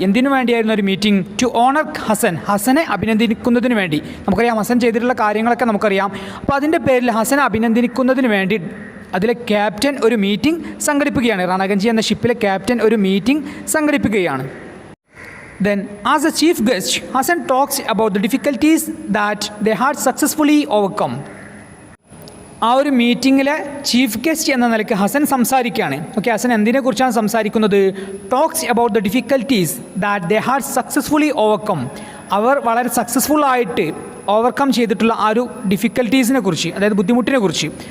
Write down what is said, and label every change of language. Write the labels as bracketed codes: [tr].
[ml] എന്തിനു വേണ്ടിയായിരുന്നു ഒരു മീറ്റിംഗ്? [en] to honour Hasan, [ml] ഹസനെ അഭിനന്ദിക്കുന്നതിന് വേണ്ടി. നമുക്കറിയാം ഹസൻ ചെയ്തിട്ടുള്ള കാര്യങ്ങളൊക്കെ നമുക്കറിയാം. അപ്പോൾ അതിൻ്റെ പേരിൽ ഹസനെ അഭിനന്ദിക്കുന്നതിന് വേണ്ടി അതിലെ ക്യാപ്റ്റൻ ഒരു മീറ്റിംഗ് സംഘടിപ്പിക്കുകയാണ്. രണഗഞ്ചി എന്ന ഷിപ്പിലെ ക്യാപ്റ്റൻ ഒരു meeting സംഘടിപ്പിക്കുകയാണ്. [en] Then, as a chief guest, Hassan talks about the difficulties that they had successfully overcome. [ml] ആ ഒരു മീറ്റിങ്ങിലെ ചീഫ് ഗസ്റ്റ് എന്ന നിലയ്ക്ക് ഹസൻ സംസാരിക്കുകയാണ്. ഹസൻ എന്തിനെക്കുറിച്ചാണ് സംസാരിക്കുന്നത്? [en] Talks about the difficulties that they had successfully overcome. [ml] അവർ വളരെ സക്സസ്ഫുള്ളായിട്ട് ഓവർകം ചെയ്തിട്ടുള്ള ആ ഒരു ഡിഫിക്കൽട്ടീസിനെ കുറിച്ച്, അതായത് ബുദ്ധിമുട്ടിനെ കുറിച്ച്.